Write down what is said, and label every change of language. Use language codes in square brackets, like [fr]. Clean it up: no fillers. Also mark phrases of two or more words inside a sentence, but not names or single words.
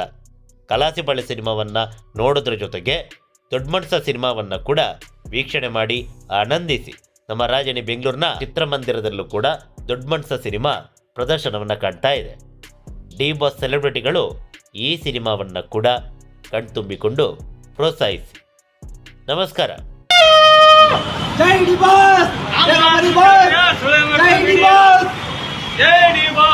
[kn] ಕಲಾಸಿಪಳ್ಳಿ ಸಿನಿಮಾವನ್ನು ನೋಡೋದ್ರ ಜೊತೆಗೆ ದೊಡ್ಡ ಮನ್ಸ ಸಿನಿಮಾವನ್ನು ಕೂಡ ವೀಕ್ಷಣೆ ಮಾಡಿ ಆನಂದಿಸಿ. ನಮ್ಮ ರಾಜಧಾನಿ ಬೆಂಗಳೂರಿನ ಚಿತ್ರಮಂದಿರದಲ್ಲೂ ಕೂಡ ದೊಡ್ಡ ಮನ್ಸ ಸಿನಿಮಾ ಪ್ರದರ್ಶನವನ್ನು ಕಾಣ್ತಾ ಇದೆ. ಡಿ ಬಾಸ್ ಸೆಲೆಬ್ರಿಟಿಗಳು ಈ ಸಿನಿಮಾವನ್ನು ಕೂಡ ಕಣ್ತುಂಬಿಕೊಂಡು ಪ್ರೋತ್ಸಾಹಿಸಿ. ನಮಸ್ಕಾರ. [hi] जय डी बॉस, जय हमारी बॉस, जय डी बॉस। [kn] ಜೈ ಡಿ